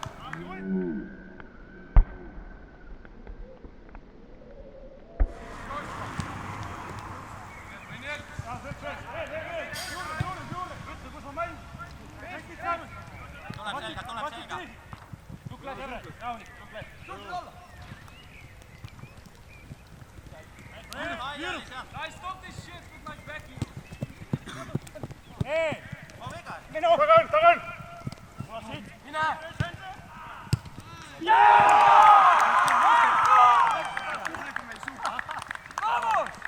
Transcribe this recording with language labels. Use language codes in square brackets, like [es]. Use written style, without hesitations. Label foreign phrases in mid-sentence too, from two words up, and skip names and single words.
[et] Tuleb selga. Tukle Serre, rahulik, tukle. [en] Guys, stop this shit with my Becky. Hey! [et] Minu! Tagan! Mine! Vamos!